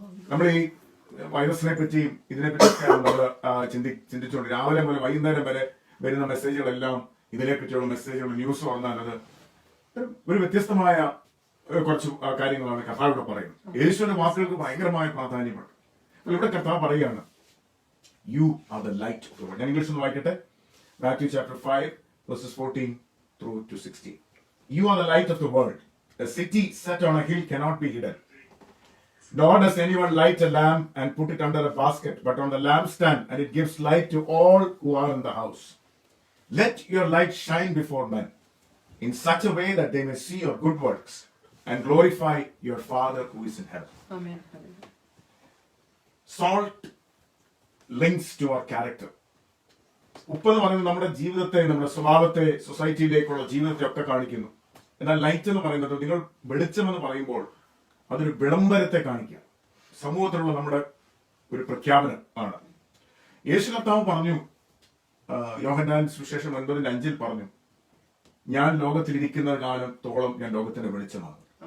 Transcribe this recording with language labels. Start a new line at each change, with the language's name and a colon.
Malayalam: നമ്മൾ ഈ വൈറസിനെ പറ്റിയും ഇതിനെപ്പറ്റിയൊക്കെയാണ് നമ്മൾ ചിന്തിച്ചുകൊണ്ട് രാവിലെ മുതൽ വൈകുന്നേരം വരെ വരുന്ന മെസ്സേജുകളെല്ലാം ഇതിനെപ്പറ്റിയുള്ള മെസ്സേജുകൾ, ന്യൂസ് വന്നാൽ അത് ഒരു വ്യത്യസ്തമായ കുറച്ച് കാര്യങ്ങളാണ് കർത്താവ് പറയുന്നത്. യേശുവിന്റെ വാക്കുകൾക്ക് ഭയങ്കരമായ പ്രാധാന്യമുണ്ട്. ഇവിടെ കർത്താവ് പറയുകയാണ്,
English: You are the light of the world.
Malayalam: ഞാൻ ഇംഗ്ലീഷ് ഒന്ന് വായിക്കട്ടെ.
English: Matthew chapter 5 verses 14 through to 16. You are the light of the world. A city set on a hill cannot be hidden. Nor does anyone light a lamp and put it under a basket, but on the lampstand, and it gives light to all who are in the house. Let your light shine before men in such a way that they may see your good works and glorify your Father who is in heaven. Amen. Salt links to our character.
Malayalam: ഉപ്പ് എന്ന് പറയുന്നത് നമ്മുടെ ജീവിതത്തെ, നമ്മുടെ സ്വഭാവത്തെ, സൊസൈറ്റിയിലേക്കുള്ള ജീവിതത്തെ ഒക്കെ കാണിക്കുന്നു. എന്നാൽ ലൈറ്റ് എന്ന് പറയുന്നത്, നിങ്ങൾ വെളിച്ചം എന്ന് പറയുമ്പോൾ അതൊരു വിളംബരത്തെ കാണിക്കുക, സമൂഹത്തിലുള്ള നമ്മുടെ ഒരു പ്രഖ്യാപനം ആണ്. യേശു കർത്താവ് പറഞ്ഞു, യോഹന്നാൻ സുവിശേഷം 9:5 പറഞ്ഞു, ഞാൻ ലോകത്തിലിരിക്കുന്ന കാലത്തോളം ഞാൻ ലോകത്തിന്റെ വെളിച്ചമാണ്.